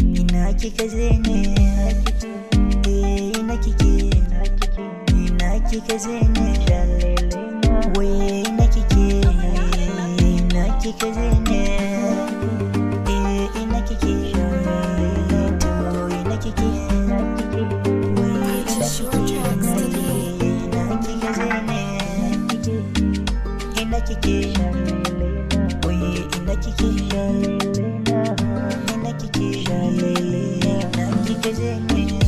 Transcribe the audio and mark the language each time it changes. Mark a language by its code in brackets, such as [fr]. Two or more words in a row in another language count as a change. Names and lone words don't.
[ha] Ina kika je ne? Ina kike? Eh, ina kike? Ina kike? Ina kika je ne? Shalele na. Wai ina kike? Ina kika je ne? Eh, ina kike? To, ina kike? Ina kike? Wai ina [en] Purchase your [ha] kike? [en] tracks today. [ha] Ina kika je ne? Ina kike? Ina kike? Shalele na. Wai ina kike? Shalele na. Ina kike? Shalele na. Ina kika je ne?